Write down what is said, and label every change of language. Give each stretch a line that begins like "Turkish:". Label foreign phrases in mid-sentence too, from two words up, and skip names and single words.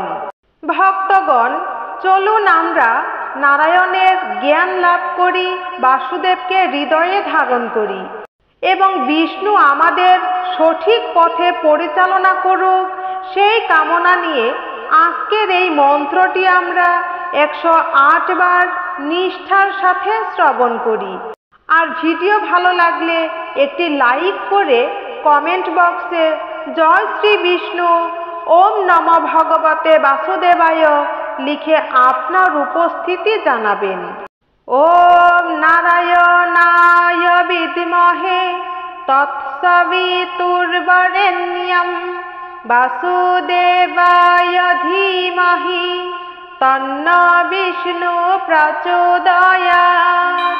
Bangla: ভক্তগণ, চলুন আমরা নারায়ণের জ্ঞান লাভ করি, বাসুদেবকে হৃদয়ে ধারণ করি এবং বিষ্ণু আমাদের সঠিক পথে পরিচালনা করুক, সেই কামনা নিয়ে আজকের এই মন্ত্রটি আমরা 108 বার নিষ্ঠার সাথে শ্রবণ করি। আর ভিডিও ভালো লাগলে একটি লাইক করে কমেন্ট বক্সে জয় শ্রী বিষ্ণু,
Sanskrit: ओम नमः भगवते वासुदेवाय
Bangla: লিখে আপনার উপস্থিতি জানাবেন।
Sanskrit: ओम नारायणाय विद्महे तत्सवितुर्वरेण्यं वासुदेवाय धीमहि तन्नो विष्णु प्रचोदयात्।